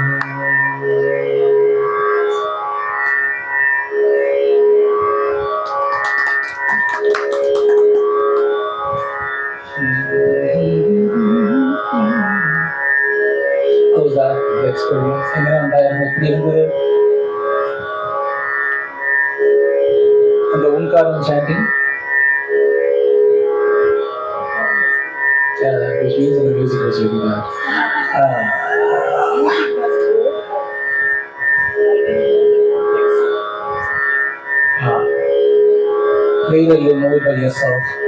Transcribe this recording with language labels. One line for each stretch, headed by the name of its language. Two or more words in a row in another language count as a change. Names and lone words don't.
English: How was that the experience?
Malayalam: എങ്ങനെയുണ്ടായിരുന്നു?
Tamil: எப்படி இருந்தது? அந்த ஓம்காரம் chanting?
English: Yeah, which means the music was really bad. Later you'll know it by yourself.